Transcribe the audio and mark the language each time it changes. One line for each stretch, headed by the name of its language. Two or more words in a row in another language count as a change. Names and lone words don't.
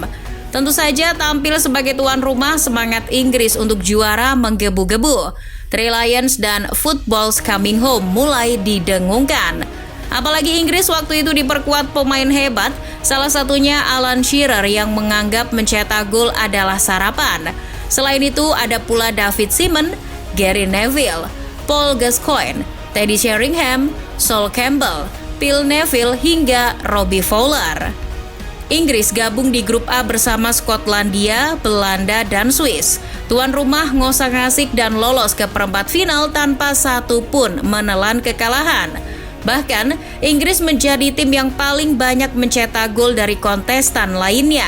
Indonesian: Tentu saja tampil sebagai tuan rumah, semangat Inggris untuk juara menggebu-gebu. Three Lions dan Football's Coming Home mulai didengungkan. Apalagi Inggris waktu itu diperkuat pemain hebat, salah satunya Alan Shearer yang menganggap mencetak gol adalah sarapan. Selain itu ada pula David Seaman, Gary Neville, Paul Gascoigne, Teddy Sheringham, Sol Campbell, Phil Neville hingga Robbie Fowler. Inggris gabung di grup A bersama Skotlandia, Belanda, dan Swiss. Tuan rumah ngosak-ngasik dan lolos ke perempat final tanpa satu pun menelan kekalahan. Bahkan, Inggris menjadi tim yang paling banyak mencetak gol dari kontestan lainnya.